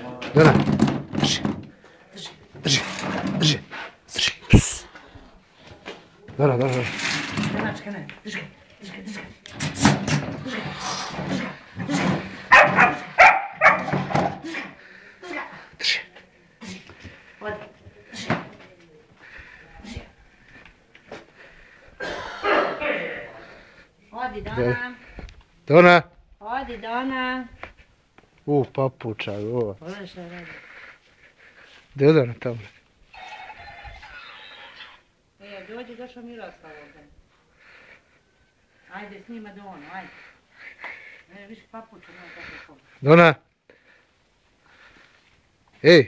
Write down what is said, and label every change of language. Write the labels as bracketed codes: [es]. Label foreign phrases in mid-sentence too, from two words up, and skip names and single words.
[bs] Dona. Drži. Drži. Drži. Drži. Drži. Dona, Dona. Donačka, ne. Drži ga. Drži ga. Drži ga. Drži ga. Odi. Drži. Drži. Odi, Dona. Dona. Odi, Dona. Papuča, ovo. Pogledaj šta radi. Gdje je Dona tamo? Dođi, došao Miroslav ovdje. Ajde, snima Donu, ajde. Više papuča, nema tako. Dona. Ej.